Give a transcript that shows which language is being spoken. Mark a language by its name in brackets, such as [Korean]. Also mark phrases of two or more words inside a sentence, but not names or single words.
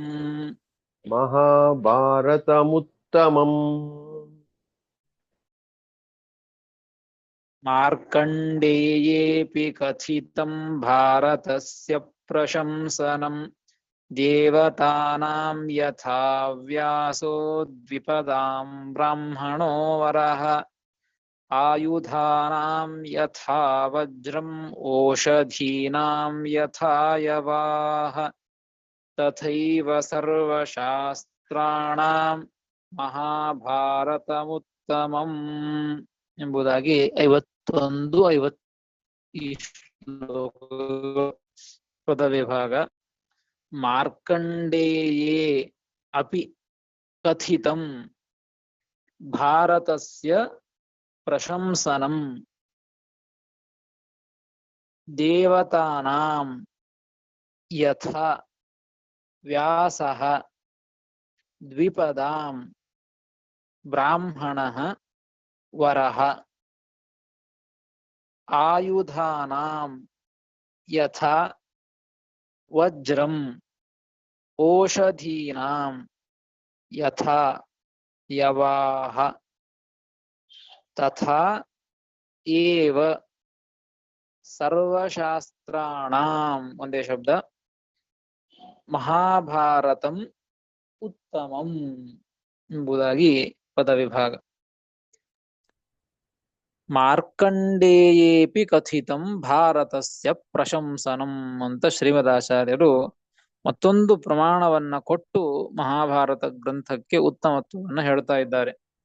[Sanskrit] ಮಾರ್ಕಂಡೇಯೇಪಿ ಕಥಿತಂ ಭಾರತಸ್ಯ ಪ್ರಶಂಸನಂ ದೇವತಾನಾಂ ಯಥಾ ವ್ಯಾಸೋ ದ್ವಿಪದಾಂ ಬ್ರಾಹ್ಮಣೋ ವರಃ ಆಯುಧಾನಾಂ ಯಥಾ ವಜ್ರಂ ಓಷಧೀನಾಂ ಯಥಾ ಯವಾಃ ತಥೈವ ಸರ್ವಶಾಸ್ತ್ರಾಣಾಂ [Kannada] ಮಹಾಭಾರತಮುತ್ತಮಂ ಎಂಬುದಾಗಿ 51, 50 ಈ ಶ್ಲೋಕಗಳು ಪದ ವಿಭಾಗ. [Sanskrit] ಮಾರ್ಕಂಡೇಯೇ ಅಪಿ ಕಥಿತಂ ಭಾರತಸ್ಯ ಪ್ರಶಂಸನಂ ದೇವತಾನಾಂ ಯಥಾ ವ್ಯಾಸಃ ದ್ವಿಪದಾಂ ಬ್ರಾಹ್ಮಣಃ ವರಃ ಆಯುಧಾನಾಂ ಯಥಾ ವಜ್ರಂ ಓಷಧೀನಾಂ ಯಥಾ ಯವಾಃ ತಥಾ ಏವ ಸರ್ವಶಾಸ್ತ್ರಾಣಾಂ [Kannada] ಒಂದೇ ಶಬ್ದ, [Sanskrit] ಮಹಾಭಾರತಂ ಉತ್ತಮಂ [Kannada] ಎಂಬುದಾಗಿ ಪದವಿಭಾಗ. [Sanskrit] ಮಾರ್ಕಂಡೇಯೇಪಿ ಕಥಿತಂ ಭಾರತಸ್ಯ ಪ್ರಶಂಸನಂ [Kannada] ಅಂತ ಶ್ರೀಮದಾಚಾರ್ಯರು ಮತ್ತೊಂದು ಪ್ರಮಾಣವನ್ನ ಕೊಟ್ಟು ಮಹಾಭಾರತ ಗ್ರಂಥಕ್ಕೆ ಉತ್ತಮತ್ವವನ್ನು ಹೇಳ್ತಾ ಇದ್ದಾರೆ.